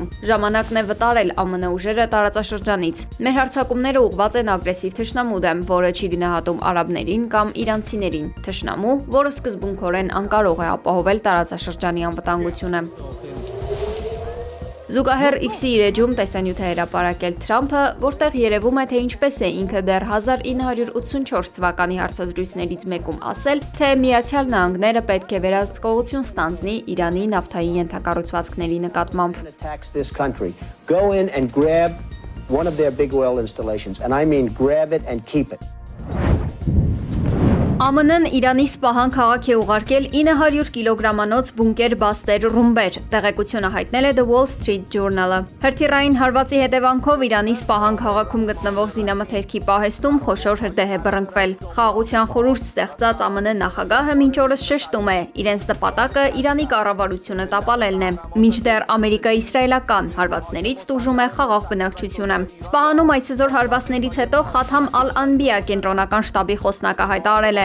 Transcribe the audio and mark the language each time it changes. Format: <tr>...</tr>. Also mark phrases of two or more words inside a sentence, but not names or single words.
<hy>«Ժամանակն է վտարել ԱՄՆ ուժերը տարածաշրջանից։ Մեր հարձակումները ուղղված են ագրեսիվ թշնամու դեմ, որը չի գնահատում արաբներին կամ իրանցիներին։ Թշնամու, որը սկզբունքորեն անկարող է ապահովել տարածաշրջանի անվտանգությունը»։ Զուգահեռ X-ի իր էջում տեսանյութ է հրապարակել Թրամփը, որտեղ երևում է, թե ինչպես է ինքը դեռ 1984 թվականի հարցազրույցներից մեկում ասել, թե Միացյալ Նահանգները պետք է վերահսկողություն ստանձնի Իրանի նավթային ենթակառուցվածքների նկատմամբ։</hy> <en>Go in and grab one of their big oil installations, and I mean grab it and keep it.</en> <hy>ԱՄՆ-ն Իրանի Սպահան քաղաք է ուղարկել 900 կիլոգրամանոց</hy> <en>bunker buster</en> <hy>ռումբեր, տեղեկությունը հայտնել է The Wall Street Journal-ը։ Հրթիռային հարվածի հետևանքով Իրանի Սպահան քաղաքում գտնվող զինամթերքի պահեստում խոշոր հրդեհ է բռնկվել։ Խաղաղության խորհուրդ ստեղծած ԱՄՆ նախագահը մինչ օրս շեշտում է, իրենց նպատակը Իրանի կառավարությունը տապալելն է, մինչդեռ ամերիկա-իսրայելական հարվածներից տուժում է խաղաղ բնակչությունը։ Սպահանում այսօր հարվածներից հետո Խաթամ Ալ-Անբիա կենտրոնական շտաբի խոսնակը հայտարարել է.</hy>